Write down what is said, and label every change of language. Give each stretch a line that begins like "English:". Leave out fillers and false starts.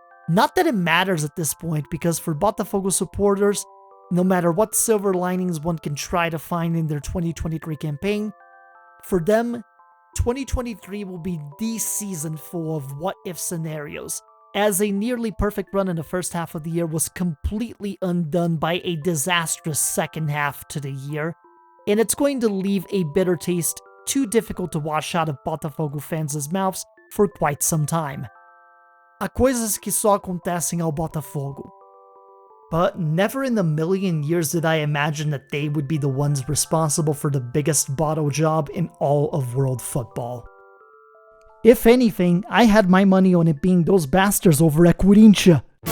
English: Not that it matters at this point, because for Botafogo supporters, no matter what silver linings one can try to find in their 2023 campaign, for them, 2023 will be the season full of what-if scenarios, as a nearly perfect run in the first half of the year was completely undone by a disastrous second half to the year, and it's going to leave a bitter taste too difficult to wash out of Botafogo fans' mouths for quite some time.
Portuguese: Há coisas que só acontecem ao Botafogo.
English: But never in a million years did I imagine that they would be the ones responsible for the biggest bottle job in all of world football. If anything, I had my money on it being those bastards over at Corinthians.